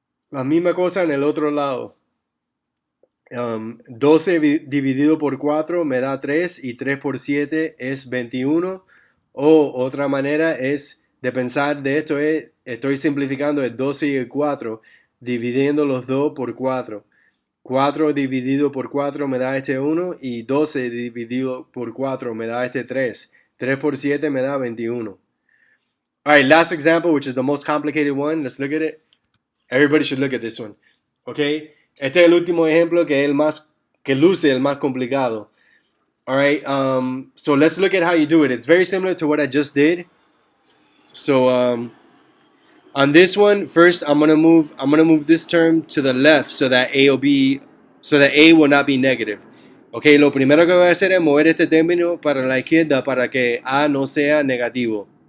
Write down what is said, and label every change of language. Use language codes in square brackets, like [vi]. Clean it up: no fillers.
[es] La misma cosa en el otro lado. 12 dividido por 4 me da 3 y 3 por 7 es 21. O otra manera es de pensar de esto es, estoy simplificando el 12 y el 4, dividiendo los 2 por 4. 4 dividido por 4 me da este 1 y 12 dividido por 4 me da este 3. 3 por 7 me da 21. [en] All right, last example, which is the most complicated one. Let's look at it. Everybody should look at this one. Okay? [es] Este es el último ejemplo que es el más, que luce el más complicado. [en] All right, so let's look at how you do it. It's very similar to what I just did. So on this one, first I'm gonna move this term to the left so that A will not be negative. [es] Okay, lo primero que voy a hacer es mover este término para la izquierda para que A no sea negativo.